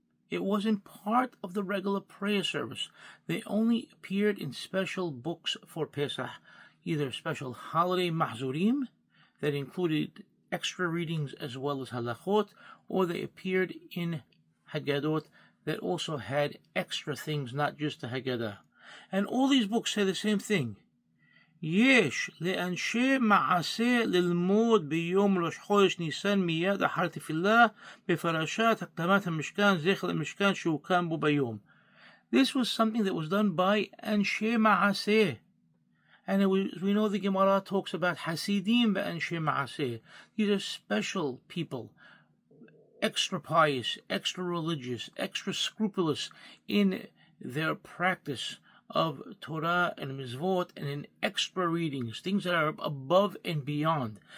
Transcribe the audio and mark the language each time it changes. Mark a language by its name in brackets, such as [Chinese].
[English] It wasn't part of the regular prayer service. They only appeared in special books for Pesach, either special holiday mahzurim that included extra readings as well as halachot, or they appeared in Haggadot that also had extra things, not just the Haggadah. And all these books say the same thing. [Hebrew] יש לאנשי מעשה ללמוד ביום ראש חודש ניסן מיד אחר תפילה בפרשת הקדמת המשכן זכר למשכן שהוקם בו ביום. [English] This was something that was done by [Hebrew] אנשי מעשה. [English] And we know the Gemara talks about Hasidim [Hebrew] ואנשי מעשה. [English] These are special people, extra pious, extra religious, extra scrupulous in their practice of Torah and Mizvot and in extra readings, things that are above and beyond.